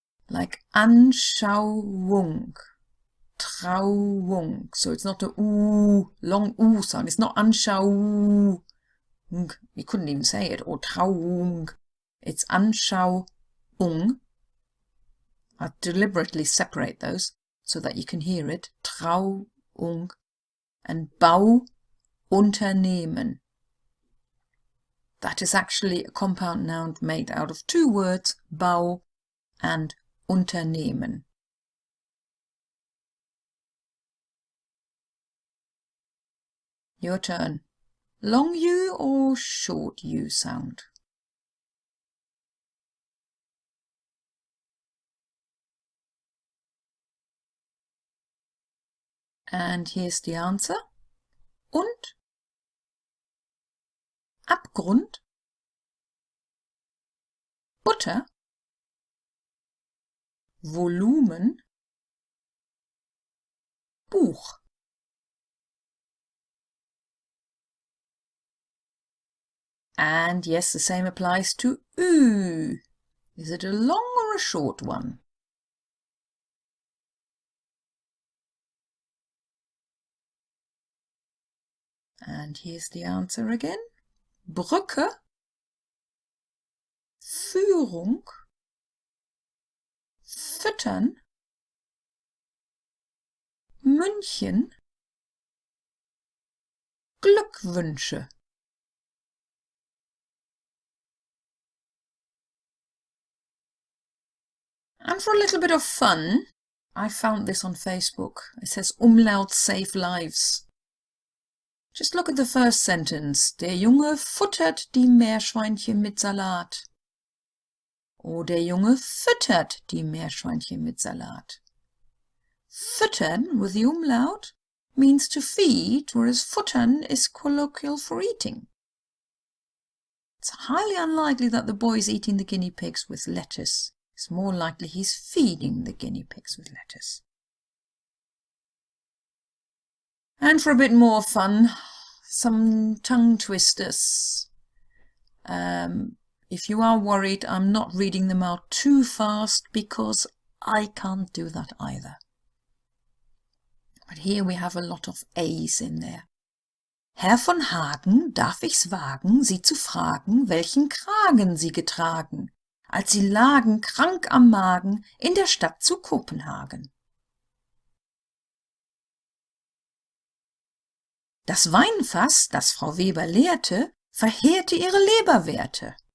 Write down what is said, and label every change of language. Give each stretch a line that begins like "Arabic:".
German: Like Anschauung, Trauung.
English: So it's not a U, long U sound. It's not Anschauung. You couldn't even say it. Or Trauung. It's Anschauung. I deliberately separate those so that you can hear it.
German: Trauung and Bauunternehmen.
English: That is actually a compound noun made out of two words, Bau and Unternehmen. Your turn. Long U or short U sound? And here's the answer.
German: Und, Abgrund, Butter, Volumen, Buch.
English: And yes, the same applies to Ü. Is it a long or a short one? And here's the answer again.
German: Brücke, Führung, Füttern, München, Glückwünsche.
English: And for a little bit of fun, I found this on Facebook. It says Umlauts save lives. Just look at the first sentence.
German: Der Junge futtert die Meerschweinchen mit Salat. Or der Junge füttert die Meerschweinchen mit Salat.
English: Füttern with the umlaut means to feed, whereas futtern is colloquial for eating. It's highly unlikely that the boy is eating the guinea pigs with lettuce. It's more likely he's feeding the guinea pigs with lettuce. And for a bit more fun, some tongue twisters. If you are worried, I'm not reading them out too fast because I can't do that either. But here we have a lot of A's in there.
German: Herr von Hagen, darf ich's wagen, Sie zu fragen, welchen Kragen Sie getragen, als Sie lagen krank am Magen in der Stadt zu Kopenhagen. Das Weinfass, das Frau Weber leerte, verheerte ihre Leberwerte.